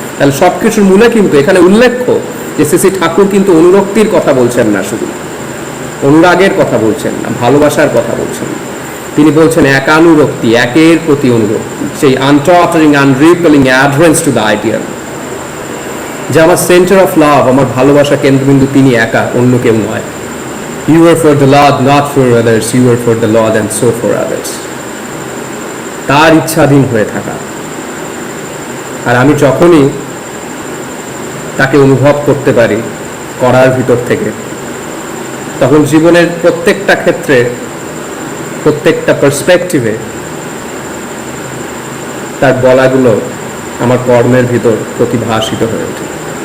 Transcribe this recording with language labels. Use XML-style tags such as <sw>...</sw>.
<bn>তাহলে সবকিছুর মূলে কিন্তু এখানে উল্লেখ্য যে শ্রী শ্রী ঠাকুর কিন্তু অনুরক্তির কথা বলছেন না, শুধু অনুরাগের কথা বলছেন না, ভালোবাসার কথা বলছেন না। তিনি বলছেন একানুরক্তি, একের প্রতি অনুরক্তি, সেই</bn> <en>untottering, unrepelling adherence to the ideal,</en> <bn>যে আমার</bn> <en>centre of love,</en> <bn>আমার ভালোবাসা কেন্দ্রবিন্দু তিনি একা, অন্য কেউ নয়।</bn> <en>You are for the Lord, not for others. You are for the Lord and so for others.</en> <bn>তার ইচ্ছাধীন হয়ে থাকা। আর আমি যখনই তাকে অনুভব করতে পারি করার ভিতর থেকে, তখন জীবনের প্রত্যেকটা ক্ষেত্রে, প্রত্যেকটা পার্সপেক্টিভে তার বলাগুলো আমার কর্মের ভিতর প্রতিভাসিত হয়ে ওঠে।</bn>